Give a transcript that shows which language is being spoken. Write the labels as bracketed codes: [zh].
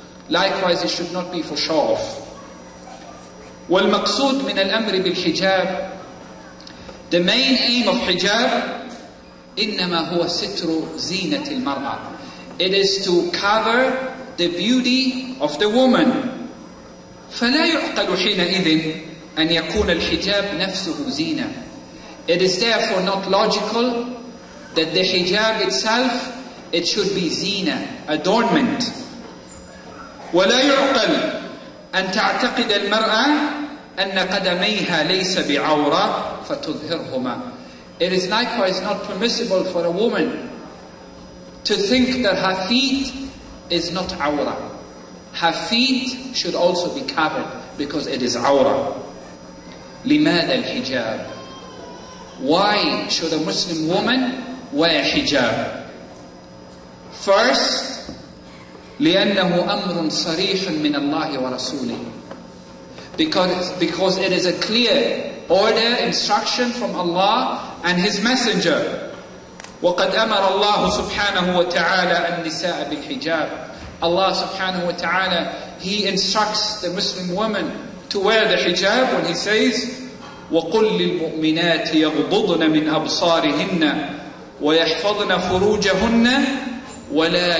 [en] Likewise, it should not be for show off. [ar] وَالْمَقْصُودُ مِنَ الْأَمْرِ بِالْحِجَابِ, [en] the main aim of hijab, [ar] إِنَّمَا هُوَ سِتْرُ زِينَةِ الْمَرْأَةِ, [en] it is to cover the beauty of the woman. [ar] فَلَا يُعْقَلُ حِينَئِذٍ أَنْ يَكُونَ الْحِجَابِ نَفْسُهُ زِينَةً. [en] It is therefore not logical that the hijab itself, it should be zina, adornment. [ar] وَلَا يُعْقَلُ أن تعتقد المرأة أن قدميها ليس بعورة فتظهرهما. [en] It is likewise not permissible for a woman to think that her feet is not awra. Her feet should also be covered because it is awra. [ar] لماذا الحجاب? [en] Why should a Muslim woman wear hijab? First, [ar] لأنه أمر صريح من الله ورسوله, [en] because it is a clear order, instruction from Allah and His Messenger. [ar] وقد أمر الله سبحانه وتعالى النساء بالحجاب. [en] Allah subhanahu wa ta'ala, He instructs the Muslim woman to wear the hijab when He says, [ar] وَقُلْ لِلْمُؤْمِنَاتِ يَغْضُضْنَ مِنْ أَبْصَارِهِنَّ وَيَحْفَظْنَ فُرُوجَهُنَّ وَلَا